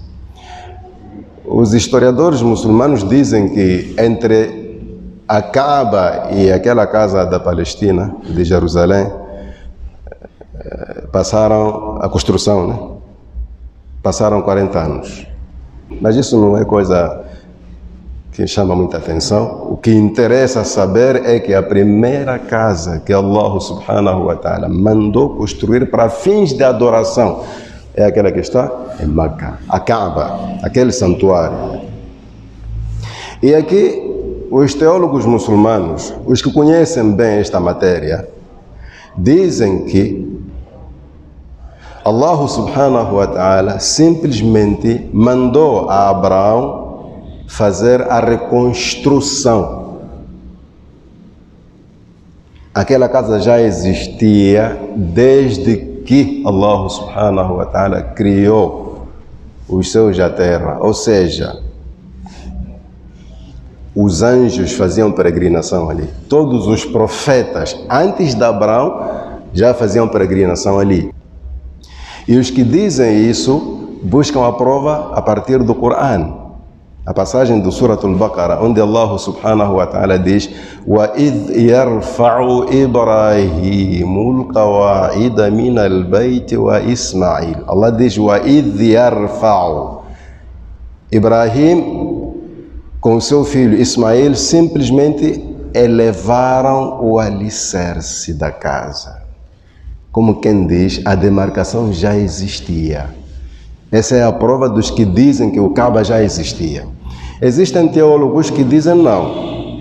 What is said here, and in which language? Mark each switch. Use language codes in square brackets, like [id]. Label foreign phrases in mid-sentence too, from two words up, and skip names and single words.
[pt] Os historiadores muçulmanos dizem que entre a Kaaba e aquela casa da Palestina, de Jerusalém, passaram a construção, né? Passaram 40 anos. Mas isso não é coisa que chama muita atenção. O que interessa saber é que a primeira casa que Allah [ar] سبحانه وتعالى [pt] mandou construir para fins de adoração é aquela que está em Meca, a Kaaba, aquele santuário. E aqui os teólogos muçulmanos, os que conhecem bem esta matéria, dizem que Allah [ar] سبحانه وتعالى [pt] simplesmente mandou a Abraão fazer a reconstrução. Aquela casa já existia desde que Allah [ar] سبحانه وتعالى [pt] criou os céus da terra. Ou seja, os anjos faziam peregrinação ali. Todos os profetas, antes de Abraão, já faziam peregrinação ali. E os que dizem isso buscam a prova a partir do Corão. A passagem do Surah Al-Baqarah, onde Allah [ar] سبحانه وتعالى [pt] diz [ar] وَإِذْ يَرْفَعُ إِبْرَاهِيمُ الْقَوَاعِدَ مِنَ الْبَيْتِ وَإِسْمَعِيلُ. [pt] Allah diz [ar] وَإِذْ يَرْفَعُ. [pt] Ibrahim com seu filho Ismael simplesmente elevaram o alicerce da casa. Como quem diz, a demarcação já existia. Essa é a prova dos que dizem que o Kaaba já existia. Existem teólogos que dizem não.